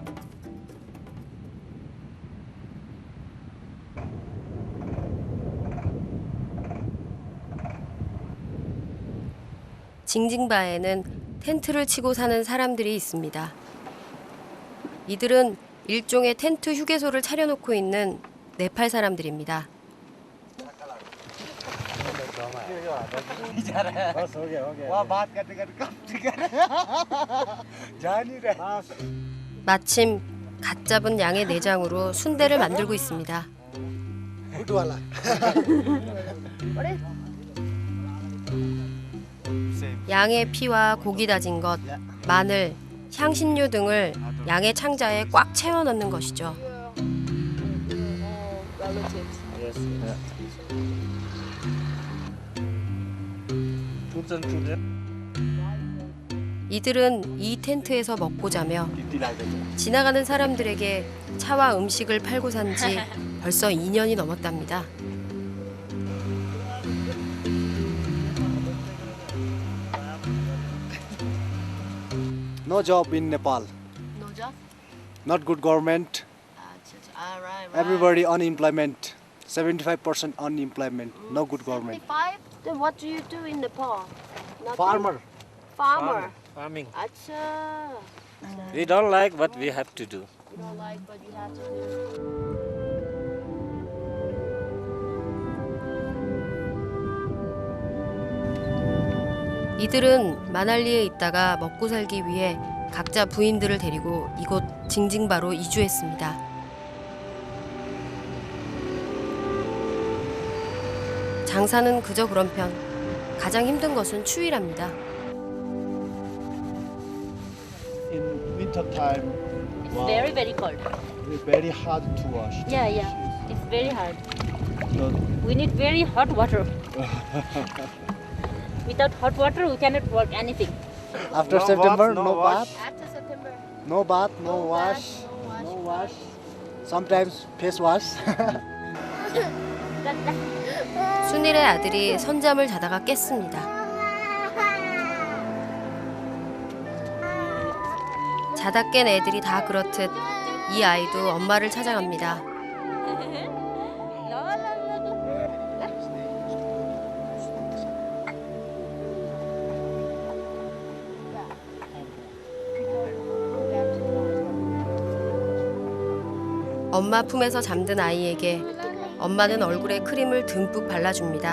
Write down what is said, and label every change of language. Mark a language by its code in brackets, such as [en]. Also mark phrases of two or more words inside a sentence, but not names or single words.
[ko] 징징바에는 텐트를 치고 사는 사람들이 있습니다. 이들은 일종의 텐트 휴게소를 차려놓고 있는 네팔 사람들입니다. [hi] बस हो गया बात करते करते कब जा नहीं रहा [ko] 마침 갓 잡은 양의 내장으로 순대를 만들고 있습니다. 양의 피와 고기 다진 것, 마늘, 향신료 등을 양의 창자에 꽉 채워 넣는 것이죠. 이들은 이 텐트에서 먹고 자며 지나가는 사람들에게 차와 음식을 팔고 산 지 벌써 2년이 넘었답니다. [en] No job in Nepal. No job? Not good government. Right. Everybody unemployment. 75% unemployment. No good government. 75? Then what do you do in Nepal? Nothing? Farmer. Farmer. Farming. Acha. We don't like, but we have to do. You don't like, but you have to do. [ko] 이들은 마날리에 있다가 먹고 살기 위해 각자 부인들을 데리고 이곳 징징바로 이주했습니다. 장사는 그저 그런 편. 가장 힘든 것은 추위랍니다. [en] In winter time, It's very, very cold. it's very hard to wash. Yeah, yeah. It's very hard. So, We need very hot water. Without hot water, we cannot work anything. After No September, bath, no no wash. bath, After September. no bath, no wash, No no wash. Sometimes face wash. [ko] 순일의 아들이 선잠을 자다가 깼습니다. 자다 깬 애들이 다 그렇듯 이 아이도 엄마를 찾아갑니다. 엄마 품에서 잠든 아이에게 엄마는 얼굴에 크림을 듬뿍 발라줍니다.